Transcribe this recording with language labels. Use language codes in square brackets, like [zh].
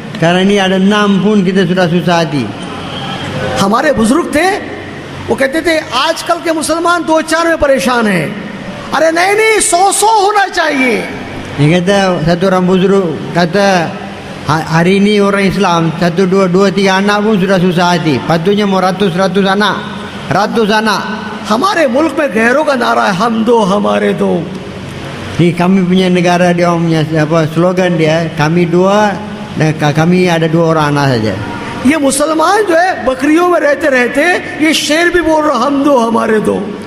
[ms] Sekarang ni ada 6 pun kita sudah susah hati. [hi] हमारे बुजुर्ग थे, वो कहते थे आजकल के मुसलमान 2-4 में परेशान हैं. अरे नहीं 100 होना चाहिए. [ms] Dia kata satu orang buzuruk kata hari ini orang Islam 1, 2, 3 anak pun sudah susah hati. Patutnya mau ratus anak. [hi] हमारे मुल्क में गैरों का नारा है हम दो हमारे दो. [ms] Ni kami punya negara dia punya slogan dia, kami 2 dan kami ada 2 orang anak saja. [hi] ये मुसलमान जो है बकरियों में रहते रहते ये शेर भी बोल रहा हम दो हमारे दो.